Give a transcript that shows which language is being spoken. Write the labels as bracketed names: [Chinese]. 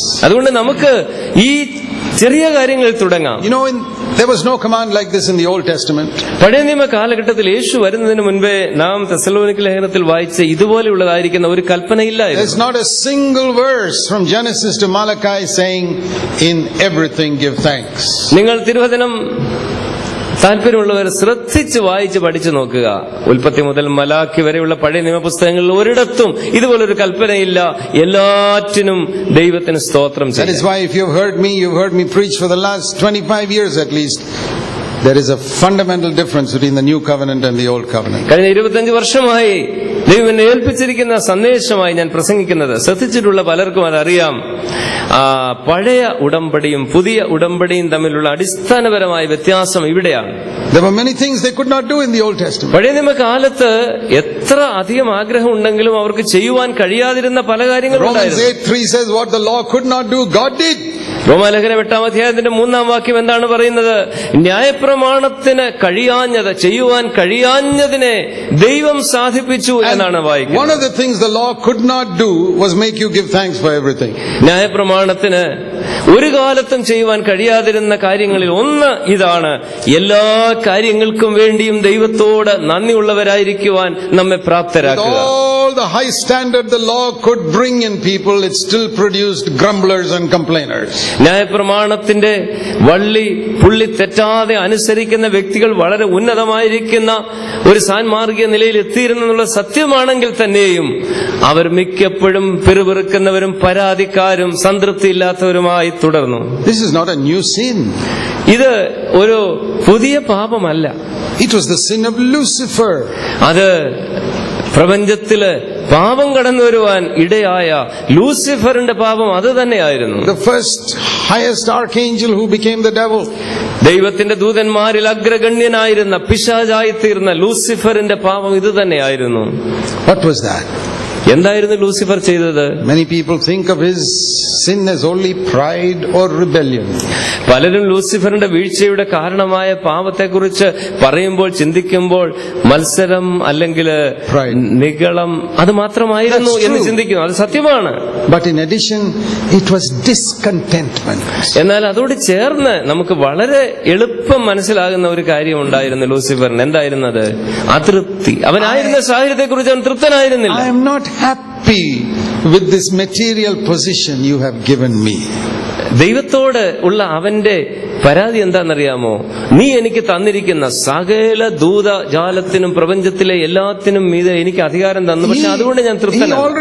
[Malayalam] അതുകൊണ്ട് നമുക്ക് ഈ ചെറിയ കാര്യങ്ങളിൽ തുടങ്ങാം. [English] There was no command like this in the Old Testament. [Malayalam] പഴയ നിയമ കാലഘട്ടത്തിൽ യേശു വരുന്നതിന് മുൻപേ നാം തെസ്സലോനിക്ക ലേഖനത്തിൽ വായിച്ച ഇതുപോലെയുള്ളതായിരിക്കുന്ന ഒരു കൽപ്പനയില്ലായിരുന്നു. [English] There's not a single verse from Genesis to Malachi saying, in everything give thanks. [Malayalam] നിങ്ങൾ തിരുവചനം താല്പര്യമുള്ളവർ ശ്രദ്ധിച്ച് വായിച്ച് പഠിച്ചു നോക്കുക. ഉൽപ്പത്തി മുതൽ മലാഖി വരെയുള്ള പഴയ നിയമപുസ്തകങ്ങളിൽ ഒരിടത്തും ഇതുപോലൊരു കൽപ്പനയില്ല. എല്ലാറ്റിനും ദൈവത്തിന് സ്തോത്രം ചെയ്യാം. [English] That is why if you've heard me preach for the last 25 years at least, there is a fundamental difference between the new covenant and the old covenant. [Malayalam] കഴിഞ്ഞ 25 വർഷമായി ദൈവം എന്നെ ഏൽപ്പിച്ചിരിക്കുന്ന സന്ദേശമായി ഞാൻ പ്രസംഗിക്കുന്നത് ശ്രദ്ധിച്ചിട്ടുള്ള പലർക്കും അതറിയാം. പഴയ ഉടമ്പടിയും പുതിയ ഉടമ്പടിയും തമ്മിലുള്ള അടിസ്ഥാനപരമായ വ്യത്യാസം ഇവിടെയാണ്. [English] There were many things they could not do in the Old Testament. [Malayalam] പഴയ നിയമകാലത്ത് എത്ര അധികം ആഗ്രഹം ഉണ്ടെങ്കിലും അവർക്ക് ചെയ്യുവാൻ കഴിയാതിരുന്ന പല കാര്യങ്ങളുണ്ടായിരുന്നു. [English] Romans 8:3 says what the law could not do, God did. [Malayalam] റോമാലേഖനം 8-ാം അധ്യായത്തിന്റെ 3-ാം വാക്യം എന്താണ് പറയുന്നത്? ന്യായപ്രമാണത്തിന് കഴിയാഞ്ഞത്, ചെയ്യുവാൻ കഴിയാഞ്ഞതിനെ ദൈവം സാധിപ്പിച്ചു എന്നാണ് വായിക്കുന്നത്. [English] One of the things the law could not do was make you give thanks for everything. [Malayalam] ന്യായപ്രമാണത്തിന് ഒരു കാലത്തും ചെയ്യുവാൻ കഴിയാതിരുന്ന കാര്യങ്ങളിൽ ഒന്ന് ഇതാണ്: എല്ലാ കാര്യങ്ങൾക്കും വേണ്ടിയും ദൈവത്തോട് നന്ദിയുള്ളവരായിരിക്കുവാൻ നമ്മെ പ്രാപ്തരാക്കുക. [English] All the high standard the law could bring in people, it still produced grumblers and complainers. [Malayalam] ന്യായപ്രമാണത്തിന്റെ വള്ളി പുള്ളി തെറ്റാതെ അനുസരിക്കുന്ന വ്യക്തികൾ വളരെ ഉന്നതമായിരിക്കുന്ന ഒരു സാൻമാർഗിക നിലയിൽ എത്തിയിരുന്നുള്ള സത്യമാണെങ്കിൽ തന്നെയും അവർ മിക്കപ്പോഴും പിറുപിറുക്കുന്നവരും പരാതിക്കാരും സംതൃപ്തിയില്ലാത്തവരുമായി തുടർന്നു. [English] This is not a new sin. [Malayalam] ഇത് ഒരു പുതിയ പാപമല്ല. [English] It was the sin of Lucifer. [Malayalam] അത് പ്രപഞ്ചത്തില് പാപം കടന്നു വരുവാൻ ഇടയായ ലൂസിഫറിന്റെ പാപം അത് തന്നെയായിരുന്നു. [English] The first highest archangel who became the devil. [Malayalam] ദൈവത്തിന്റെ ദൂതന്മാരിൽ അഗ്രഗണ്യനായിരുന്ന പിശാചായി തീർന്ന ലൂസിഫറിന്റെ പാപം ഇത് തന്നെയായിരുന്നു. [English] What was that? [Malayalam] എന്തായിരുന്നു ലൂസിഫർ ചെയ്തത്? [English] Many people think of his sin as only pride or rebellion. [Malayalam] പലരും ലൂസിഫറിന്റെ വീഴ്ചയുടെ കാരണമായ പാപത്തെക്കുറിച്ച് പറയുമ്പോൾ, ചിന്തിക്കുമ്പോൾ മത്സരം അല്ലെങ്കിൽ നിഗളം അത് മാത്രമായിരുന്നു എന്ന് ചിന്തിക്കുന്നു. അത് സത്യമാണ്. [English] But in addition, it was discontentment. [Malayalam] എന്നാൽ അതോട് ചേർന്ന് നമുക്ക് വളരെ എളുപ്പം മനസ്സിലാകുന്ന ഒരു കാര്യം ഉണ്ടായിരുന്നു ലൂസിഫറിന്. എന്തായിരുന്നത്? അതൃപ്തി. അവനായിരുന്ന സാഹചര്യത്തെക്കുറിച്ച് അവൻ തൃപ്തനായിരുന്നില്ല. [English] I am not happy with this material position you have given me. [Malayalam] ദൈവത്തോട് ഉള്ള അവന്റെ പരാതി എന്താണെന്നറിയാമോ? നീ എനിക്ക് തന്നിരിക്കുന്ന സകല ദൂതജാലത്തിനും പ്രപഞ്ചത്തിലെ എല്ലാത്തിനും മീതെ എനിക്ക് അധികാരം തന്നു, പക്ഷെ അതുകൊണ്ട് ഞാൻ തൃപ്തനാണ്.